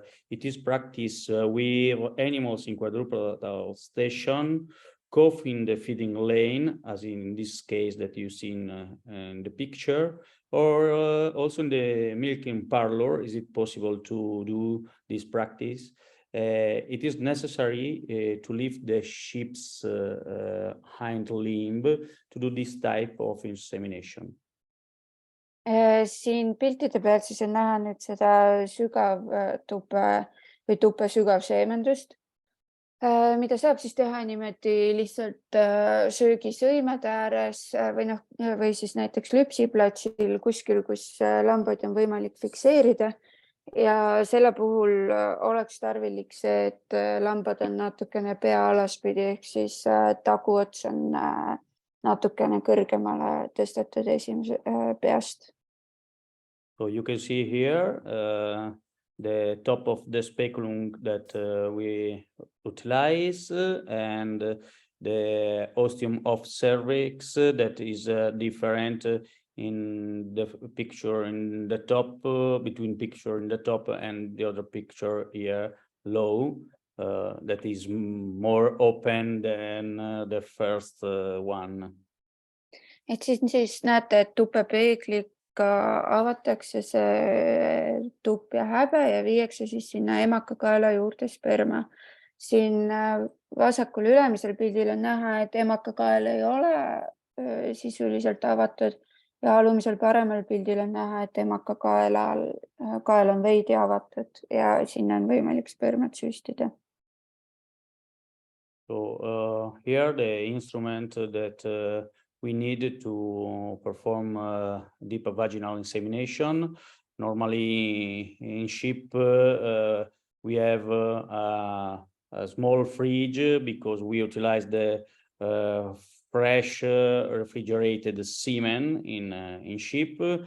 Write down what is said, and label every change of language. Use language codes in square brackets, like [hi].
[en] It is practiced with animals in quadrupedal station, cough in the feeding lane, as in this case that you see in the picture, or also in the milking parlor. Is it possible to do this practice? It is necessary to lift the sheep's hind limb to do this type of insemination. [et] Siin piltide peal siis on näha nüüd seda sügav tuppe või tuppe sügav seemendust, mida saab siis teha niimoodi lihtsalt söögisõimede ääres või siis näiteks lüpsiplatsil kuskil, kus lambaid on võimalik fikseerida. Ja selle puhul oleks tarvilik see, et lambad on natukene pea alaspidi, ehk siis taguots on natukene kõrgemale tõstetud esimese peast. [en] So you can see here the top of the speculum that we utilize and the ostium of cervix that is different in the picture in the top, between picture in the top and the other picture here low, that is more open than the first one. [et] Et siis näete, et tupepeegliga avatakse see tupp ja häbe ja viiakse siis sinna emakakaela juurde sperma. Siin vasakul ülemisel pildil on näha, et emakakael ei ole sisuliselt avatud. Ja alumisel paremal pildil on näha, et emakakael on veidi avatud ja sinna on võimalik spermat süstida. [en] So here the instrument that we need to perform deep vaginal insemination. Normally in sheep we have a small fridge because we utilize the fresh refrigerated semen in sheep.